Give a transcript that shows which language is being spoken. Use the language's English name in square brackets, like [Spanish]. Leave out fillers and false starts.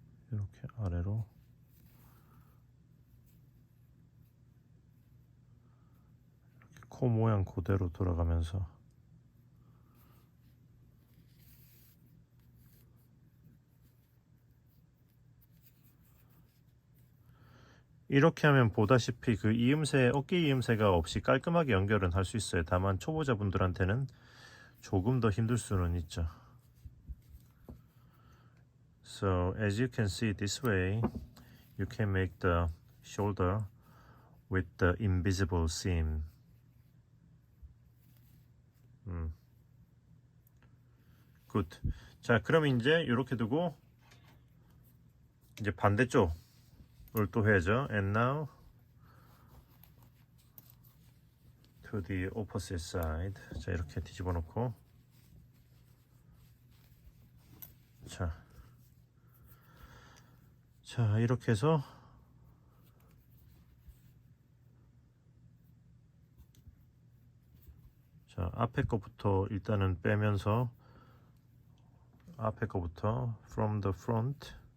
[Korean] 이렇게 아래로 이렇게 코 모양 그대로 돌아가면서 이렇게 하면 보다시피 그 이음새, 어깨 이음새가 없이 깔끔하게 연결은 할 수 있어요. 다만 초보자분들한테는 조금 더 힘들 수는 있죠. [English] So as you can see this way, you can make the shoulder with the invisible seam. [Korean] 굿. 자, 그럼 이제 이렇게 두고 이제 반대쪽을 또 해야죠. [English] And now to the opposite side. [Korean] 자, 이렇게 뒤집어 놓고 자, 이렇게 해서 자, 앞에 거부터 일단은 빼면서 앞에 거부터 [English] from the front